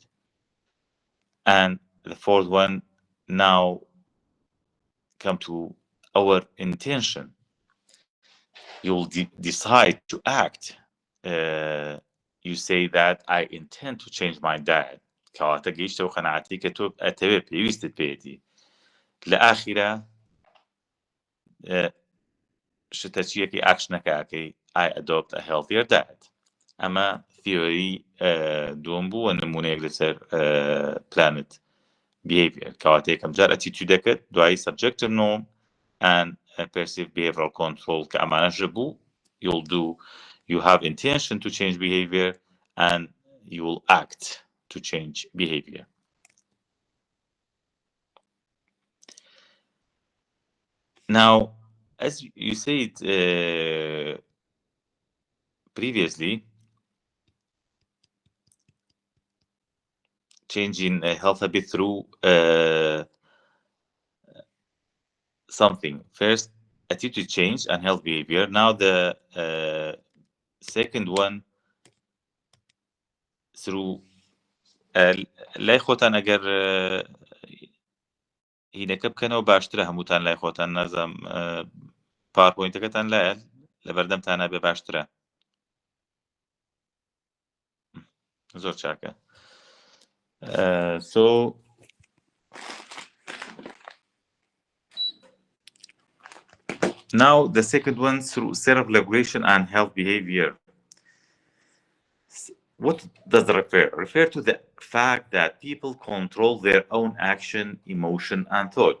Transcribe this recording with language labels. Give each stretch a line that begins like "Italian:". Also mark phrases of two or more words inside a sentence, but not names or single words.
English: And the fourth one, now come to our intention. You will decide to act. You say that I intend to change my diet.
Central Kurdish: کەواتە گەیشتەوە قەناعەتی کە تۆ ئەتەوێت پێویستت پێێتی لە ئاخیرە شتە چیەکەی ئاکشنەکەکەی
English: I adopt a healthier diet.
Central Kurdish: ئەمە theory دووەم بوو نمونەیەک لەسەر
English: planet behavior.
Central Kurdish: کەواتە یەکەم جار ئەتیتیودەکەت دوایی
English: subjective norm and perceived behavioral control
Central Kurdish: کە ئەمانەش بوو
English: you have intention to change behavior and you will act to change behavior. Now, as you said previously, changing health habit through something. First, attitude change and health behavior. Now the second one through
Central Kurdish: لای خۆتان ئەگەر هینەکە بکەنەوە باشترە هەمووتان لای خۆتان نازم پاورپۆینتەکەتان لایە لە بەردەمتانە بێ باشترە زۆر چاکە.
English: So now the second one through self-regulation and health behavior. What does it refer? Refer to the fact that people control their own action, emotion, and thought.